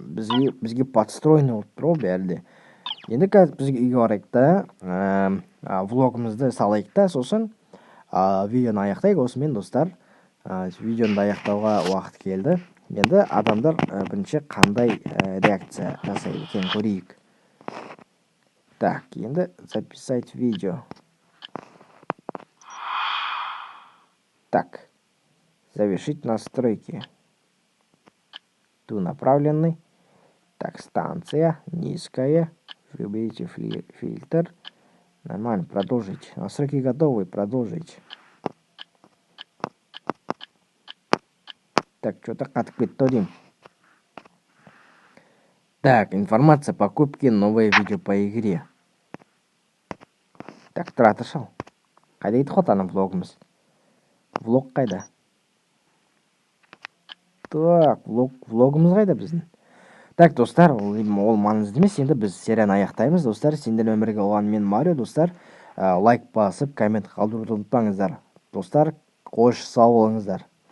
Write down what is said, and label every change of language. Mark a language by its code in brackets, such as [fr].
[kk] Бізге подстроенный болып тұр ғой бәрі де. Енді қазір бізге үйге барайық та, влогымызды салайық та, сосын видеоны аяқтайық. Осымен достар, видеоны аяқтауға уақыт келді. Енді адамдар бірінші қандай реакция жасайды екен көрейік. [ru] Так, енді записать видео. Так, завершить настройки. Ту направленный. Так, станция низкая. Выберите фильтр. Нормально, продолжить. Настройки готовы, продолжить. Так, что-то [kk] қатып кетті деймін. [ru] Так, информация по покупке, новое видео по игре. [kk] Так, тұра тұршал. Қайда кетіп қалды ана влогымыз? Влог қайда? Так, влогымыз қайда біздің? Так, достар, ол маңызды емес. Енді біз серияны аяқтаймыз. Достар, сендермен бірге болған мен Марио. Достар, лайк басып, коммент қалдыруды ұмытпаңыздар. Достар, қош сау болыңыздар.